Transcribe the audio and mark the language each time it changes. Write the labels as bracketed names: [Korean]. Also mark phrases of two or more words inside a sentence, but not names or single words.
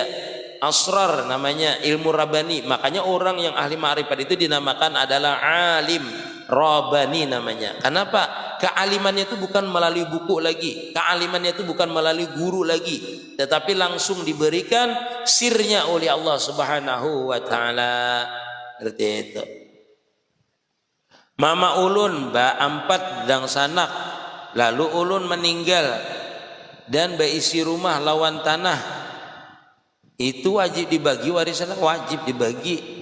[Indonesian] Asrar namanya ilmu Rabbani. Makanya orang yang ahli ma'rifat itu dinamakan adalah [Arabic] عالم رباني [Indonesian] namanya. Kenapa? kealimannya itu bukan melalui buku lagi, kealimannya itu bukan melalui guru lagi, tetapi langsung diberikan sirnya oleh Allah [Arabic] سبحانه وتعالى. [Indonesian] Seperti itu. [Banjar] Mama ulun ba empat dang sanak, lalu ulun meninggal dan beisi rumah lawan tanah, itu wajib dibagi warisan, wajib dibagi.